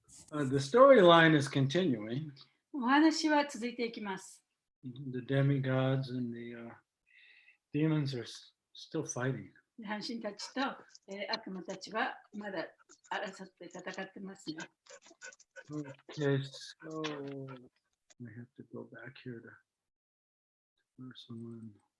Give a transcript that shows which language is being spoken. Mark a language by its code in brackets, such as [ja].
[en] The storyline is continuing. [ja] お話は続いていきます。 [en] The demigods and the demons are still fighting. [ja] 半神たちと、悪魔たちはまだ争って戦ってますね。 [en] Okay, so I have to go back here to verse 1.